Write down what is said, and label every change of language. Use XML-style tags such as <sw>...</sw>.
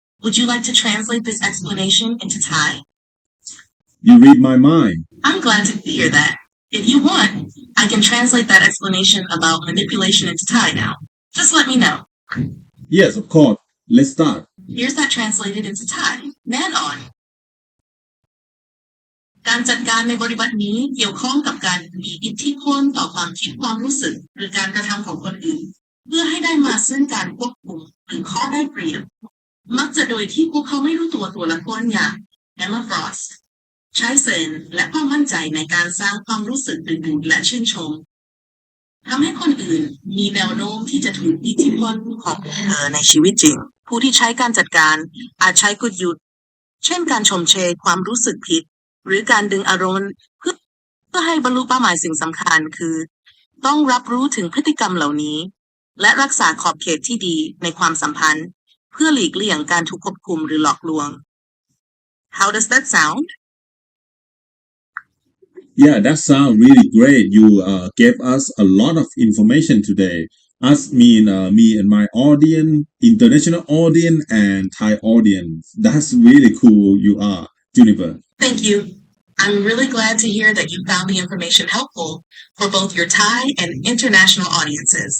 <en>Would you like to translate this explanation into Thai? You read my mind. I'm glad to hear that. If you want, I can translate that explanation about manipulation into Thai now. Just let me know. Yes, of course. Let's start. Here's that translated into Thai.</en> <th>แน่นอน การจัดการในบริบทนี้เกี่ยวข้องกับการมีอิทธิพลต่อความคิดความรู้สึกหรือการกระทำของคนอื่นเพื่อให้ได้มาซึ่งการควบคุมหรือข้อได้เปรียบมักจะโดยที่พวกเขาไม่รู้ตัวละครอย่าง Emma Frost ใช้เซนและความมั่นใจในการสร้างความรู้สึกดึงดูดและชื่นชม ทำให้คนอื่นมีแนวโน้มที่จะถูกอิทธิพลของเธอในชีวิตจริงผู้ที่ใช้การจัดการอาจใช้กลยุทธ์เช่นการชมเชยความรู้สึกผิดหรือการดึงอารมณ์เพื่อให้บรรลุเป้าหมายสิ่งสำคัญคือต้องรับรู้ถึงพฤติกรรมเหล่านี้และรักษาขอบเขตที่ดีในความสัมพันธ์เพื่อหลีกเลี่ยงการถูกควบคุมหรือหลอกลวง</th> <en>How does that sound? Yeah, that sounds really great. You gave us a lot of information today. Me and my audience, international audience and Thai audience. That's really cool you are, Juniper. Thank you. I'm really glad to hear that you found the information helpful for both your Thai and international audiences.</en>